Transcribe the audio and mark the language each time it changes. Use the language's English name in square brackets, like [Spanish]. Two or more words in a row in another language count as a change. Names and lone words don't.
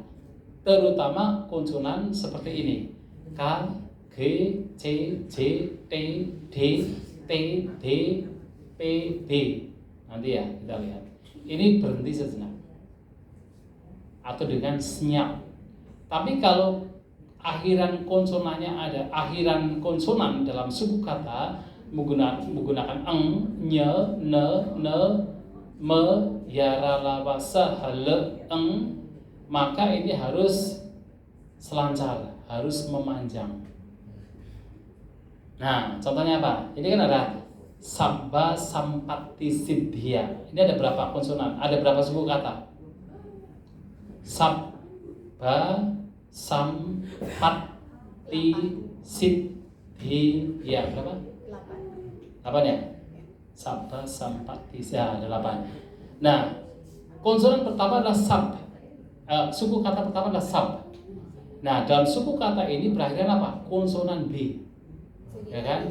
[Indonesian] Terutama konsonan seperti ini, K, G, C, J, T, D, T, D, P, B. Nanti ya kita lihat. Ini berhenti sejenak atau dengan senyap. Tapi kalau akhiran konsonannya ada akhiran konsonan dalam suku kata menggunakan eng, nye, ne, me, ya, ra, la, wa, sa, ha, le, eng, maka ini harus selancar, harus memanjang. Nah, contohnya apa? Ini kan ada [Pali] sabba, sampati, siddhya. [Indonesian] Ini ada berapa konsonan? Ada berapa suku kata? [Pali] Sabba, sampati, siddhya. [Indonesian] Berapa? 8 ya? [Pali] Sabba, sampati, [Indonesian] ya ada 8. Nah, konsonan pertama adalah sab. Suku kata pertama adalah sab. Nah, dalam suku kata ini berakhiran apa? Konsonan B. Ya kan?